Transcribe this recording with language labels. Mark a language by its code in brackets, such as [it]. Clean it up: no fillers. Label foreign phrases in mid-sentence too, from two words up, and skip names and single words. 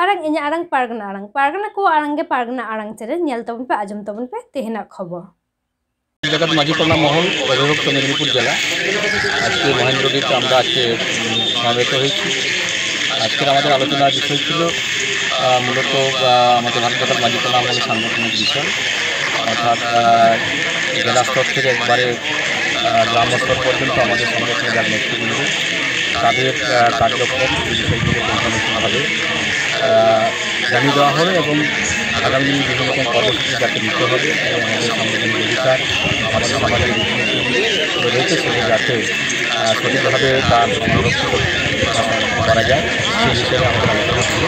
[sat] ᱤᱧᱟᱹᱜ ᱟᱲᱟᱝ ᱯᱟᱨᱜᱟᱱᱟ ᱠᱚ ᱟᱲᱟᱝ ᱜᱮ ᱯᱟᱨᱜᱟᱱᱟ ᱟᱲᱟᱝ ᱪᱮᱱᱮᱞ ᱧᱮᱞ ᱛᱟᱵᱚᱱ ᱯᱮ ᱟᱸᱡᱚᱢ ᱛᱟᱵᱚᱱ ᱯᱮ ᱛᱮᱦᱮᱧᱟᱜ খবর। [bn] जगत माझी टोला মহল অভিভুক্ত মেদিনীপুর জেলা আজকে মহেন্দ্রগিরিতে আমরা আজকে সমবেত হয়েছি। আজকের আমাদের আলোচনার বিষয় ছিল মূলত আমাদের ভারত জগৎ মাঝি টোলা মহলের সাংগঠনিক বিষয়, অর্থাৎ জেলা স্তর থেকে একবারে গ্রাম স্তর পর্যন্ত আমাদের সংগঠনের যার নেতৃবৃন্দ তাদের কার্যক্রম এই বিষয়গুলো পরিচালনাভাবে জানিয়ে দেওয়া হবে এবং আগামী দিনে বিভিন্ন রকম কর্মসূচি যাতে নিতে হবে এবং আমাদের সাংগঠনিক অধিকার আমাদের সমাজের রীতিনীতি রয়েছে সেগুলো যাতে সঠিকভাবে তার সংরক্ষিত করা যায় সেই বিষয়ে আমাদের আলোচনা হলো।